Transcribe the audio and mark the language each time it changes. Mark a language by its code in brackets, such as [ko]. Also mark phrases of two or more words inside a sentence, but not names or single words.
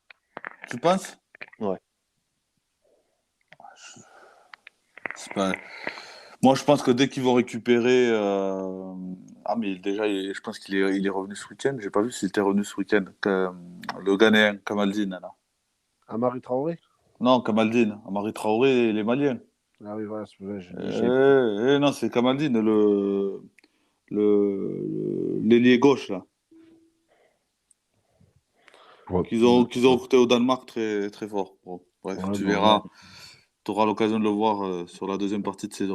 [fr] tu penses? Ouais. C'est pas- Moi, je pense que dès qu'ils vont récupérer. Ah, mais déjà, je pense il est revenu ce week-end. J'ai pas vu s'il était revenu ce week-end. Le Ghanéen, Kamaldine, là. Amari Traoré. Non, Kamaldine. Amari Traoré et les Maliens. Ah oui, voilà, c'est vrai. j'ai- Non, c'est Kamaldine, l'ailier gauche, là. Ouais. Qu'ils ont recruté au Danemark très, très fort. Bon, bref, Ouais, tu bon, verras. Tu auras l'occasion de le voir sur la deuxième partie de saison.